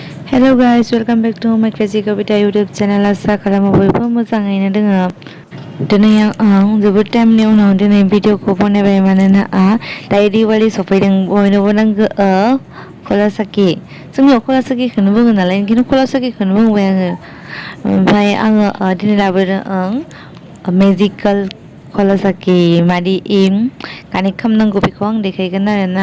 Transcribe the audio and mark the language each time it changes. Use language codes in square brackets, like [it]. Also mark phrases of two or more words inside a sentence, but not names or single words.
[en] Hello guys, welcome back to my Crazy Kavita YouTube channel. [brx] आसा खालामो बयबो मोजाङैनो दोङो। दिनै आं जोबोद टाइमनि उनाव दिनै भिडिअखौ बनायबाय मानोना दायो दिवालि सफैदों बयनोबो नांगौ कलासाकि। जोंनियाव कलासाकिखौनो बुङो नालाय ओंखायनो कलासाकिखौनो बुंबाय आङो। ओमफ्राय आङो दिनै लाबोदों मेजिकेल कलासाकि मादि कानेक्ट खालामनांगौ बेखौ आं देखायगोन आरोना।